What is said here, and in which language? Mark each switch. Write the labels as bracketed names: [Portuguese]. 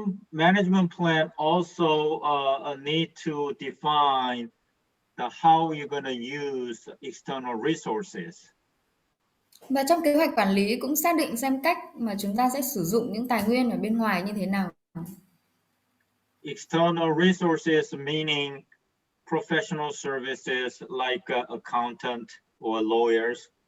[English] Management plan also need to define how you're going to use external resources. [Vietnamese] Và trong kế hoạch quản lý cũng xác định xem cách mà chúng ta sẽ sử dụng những tài nguyên ở bên ngoài như thế nào. [English] External resources meaning professional services like accountant or lawyers.